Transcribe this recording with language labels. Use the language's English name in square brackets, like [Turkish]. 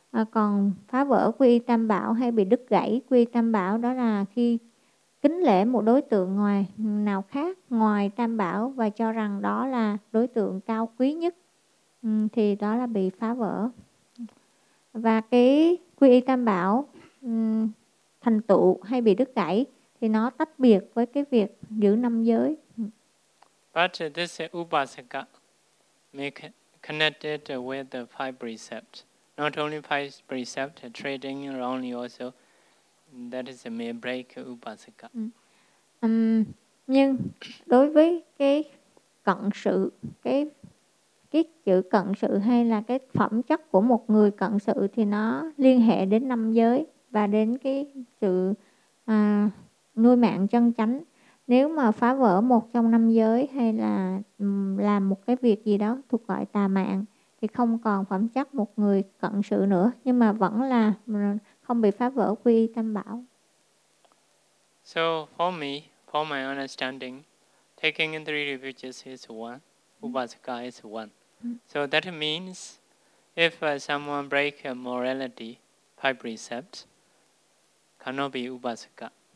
[Vietnamese] Còn phá vỡ quy y Tam Bảo hay bị đứt gãy quy y Tam Bảo đó là khi kính lễ một đối tượng ngoài nào khác ngoài Tam Bảo và cho rằng đó là đối tượng cao quý nhất, thì đó là bị phá vỡ. Và cái quy y Tam Bảo thành tựu hay bị đứt gãy thì nó tách biệt với cái việc giữ năm giới. [English] But this Upasaka may connected with the five precepts. Not only five precepts, trading wrongly also, that is may break Upasaka. [Vietnamese] Nhưng đối với cái cận sự, cái chữ cận sự hay là cái phẩm chất của một người cận sự thì nó liên hệ đến năm giới và đến cái sự nuôi mạng chân chánh. Nếu mà phá vỡ một trong năm giới hay là làm một cái việc gì đó thuộc gọi tà mạng thì không còn phẩm chất một người cận sự nữa, nhưng mà vẫn là không bị phá vỡ quy y Tam Bảo. [English] So for me, for my understanding, taking in three refuges is one. Upasaka is one. So that means if someone break morality, five precepts, cannot be Upasaka.